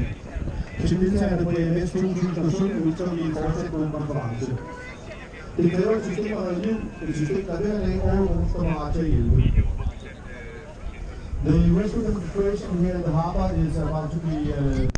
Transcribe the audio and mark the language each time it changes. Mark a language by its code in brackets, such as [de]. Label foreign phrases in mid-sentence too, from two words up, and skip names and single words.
[da] Til deltagerne på EMS 2017 ønsker vi en fortsat god konference. Det kræver et system at redde liv, et system, der hver dag overhovedet står parat til at hjælpe. [en] The rescue demonstration here in the harbor is about to be